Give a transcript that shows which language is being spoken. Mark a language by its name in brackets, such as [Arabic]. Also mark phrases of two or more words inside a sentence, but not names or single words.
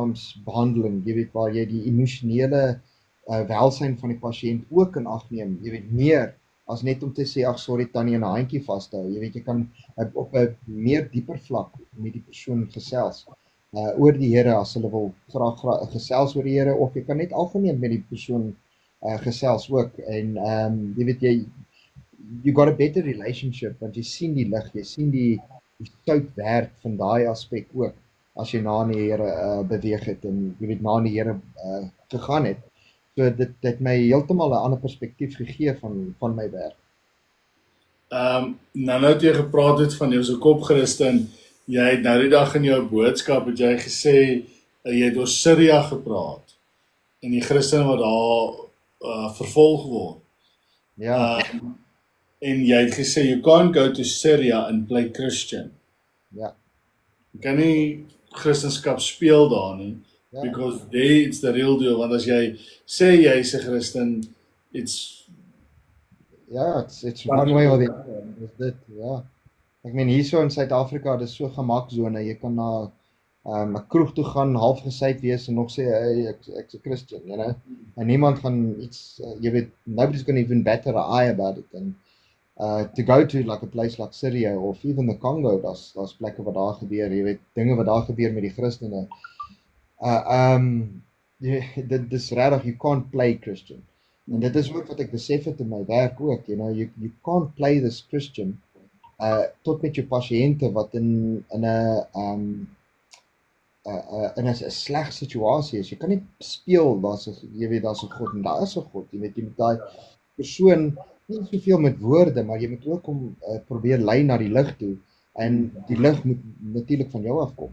[Afrikaans] naams behandeling, jy weet, waar jy die emosionele welsyn van die pasiënt ook in ag neem, jy weet, meer as net om te sê, ag sorry tannie, en 'n handjie vashou, jy weet, jy kan op 'n meer dieper vlak met die persoon gesels, oor die Here, as hulle wil graag gesels oor die Here, of jy kan net algemeen met die persoon gesels ook, en jy weet, [English] you got a better relationship, [Afrikaans] want jy sien die lig, jy sien die sout werk van daai aspek ook, as jy na die Here beweeg het, en jy weet, na die Here gegaan het. So dit het my heeltemal 'n ander perspektief gegee van my werk. Nou het jy gepraat het van jou so kop Christen, jy het nou die dag in jou boodskap het jy gesê jy het oor Syria gepraat en die Christene wat daar vervolg word. Ja, En jy het gesê [English] you can't go to Syria and play Christian. [Afrikaans] ja, Jy kan nie Christendom speel daar nie, ja. [English] because there it's the real deal, [Afrikaans] want as jy sê jy's 'n Christen, [English] it's Ja, it's one way or the other. [Afrikaans] Dis dit, ja. Ek meen hierso in Suid-Afrika, dis so gemaksone. Jy kan na 'n kroeg toe gaan, half gesyp wees en nog sê hey, ek's 'n Christian, [English] you know. [Afrikaans] En niemand gaan iets jy weet, [English] nobody's going to even batter an eye about it. And to go to like a place like Syria of even the Congo, [Afrikaans] daar's plekke wat daar gebeur, jy weet, dinge wat daar gebeur met die Christene. Dit is regtig, [English] you can't play Christian. [Afrikaans] En dit is ook wat ek besef het in my werk ook, [English] you know, you can't play this Christian [Afrikaans] tot met jou pasiënte wat in 'n in 'n sleg situasie is. Jy kan nie speel jy weet daar's 'n God en daar is 'n God. Jy weet jy moet daai persoon nie soveel met woorde, maar jy moet ook hom probeer lei na die lig toe en die lig moet natuurlik van jou afkom.